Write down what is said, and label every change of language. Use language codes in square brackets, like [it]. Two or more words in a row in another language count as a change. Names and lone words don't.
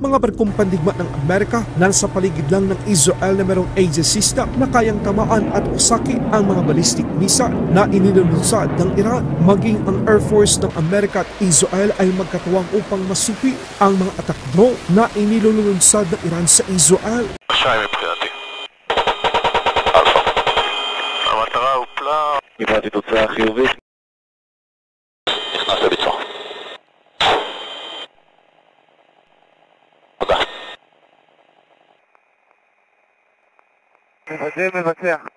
[tl] Mga barkong pandigma ng Amerika na nasa paligid lang ng Israel na merong [en] Aegis system [tl] na kayang tamaan at usakin ang mga [en] ballistic missile [tl] na inilulunsad ng Iran. Maging ang [en] Air Force [tl] ng Amerika at Israel ay magkatuwang upang masupi ang mga [en] attack drone [tl] na inilulunsad ng Iran sa Israel. [he] קיבלתי תוצאה חיובית. נכנס לביצוע. תודה. מבצע.